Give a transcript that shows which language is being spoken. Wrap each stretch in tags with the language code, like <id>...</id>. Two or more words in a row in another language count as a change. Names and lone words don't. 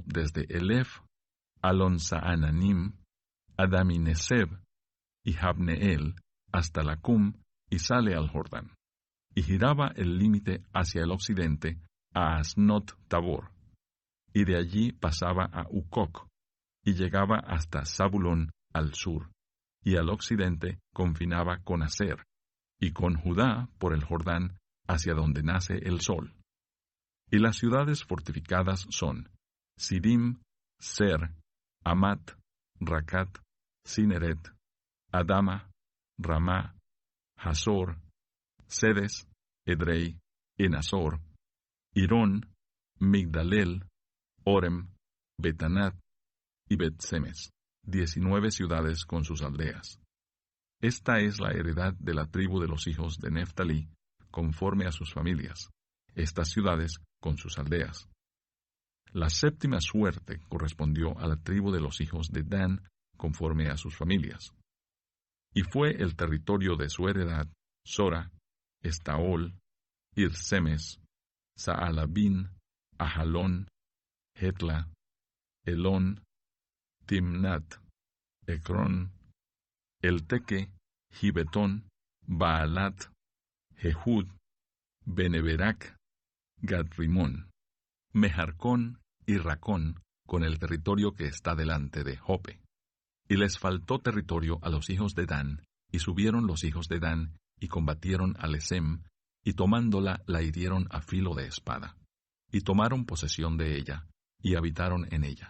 <es>desde Elef, Alon-Saananim, Adamineseb y Jabneel, hasta Lacum, y sale al Jordán, y giraba el límite hacia el occidente a Asnot Tabor, y de allí pasaba a Ucoc, y llegaba hasta Zabulón al sur, y al occidente confinaba con Aser, y con Judá por el Jordán hacia donde nace el sol. Y las ciudades fortificadas son Sidim, Ser, Amat, Racat, Cineret, Adama, Ramá, Hazor, Sedes, Edrei, Enazor, Irón, Migdalel, Orem, Betanat y Betsemes, 19 ciudades con sus aldeas. Esta es la heredad de la tribu de los hijos de Neftalí, conforme a sus familias, estas ciudades con sus aldeas. La séptima suerte correspondió a la tribu de los hijos de Dan, conforme a sus familias. Y fue el territorio de su heredad Sora, Estaol, Irsemes, Saalabín, Ajalón, Hetla, Elón, Timnat, Ecrón, Elteque, Gibetón, Baalat, Jehud, Beneberac, Gadrimón, Mejarcón y Racón, con el territorio que está delante de Jope. Y les faltó territorio a los hijos de Dan, y subieron los hijos de Dan, y combatieron a Lesem, y tomándola la hirieron a filo de espada. Y tomaron posesión de ella, y habitaron en ella.</es>